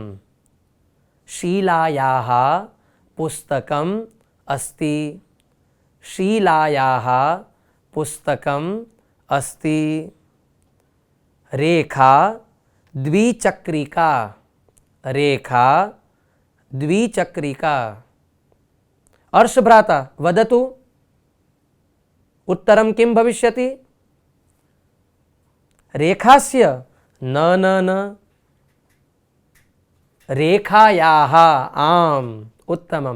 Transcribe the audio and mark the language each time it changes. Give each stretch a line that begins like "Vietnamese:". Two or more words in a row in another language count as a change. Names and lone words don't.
Sanskrit: शीलायाः पुस्तकम अस्ति. शीलायाः पुस्तकम अस्ति. रेखा द्विचक्रिका. रेखा द्विचक्रिका. अर्षभ्राता वदतु. उत्तरं किं भविष्यति. रेखास्य न न न. रेखायाः. आम उत्तमं.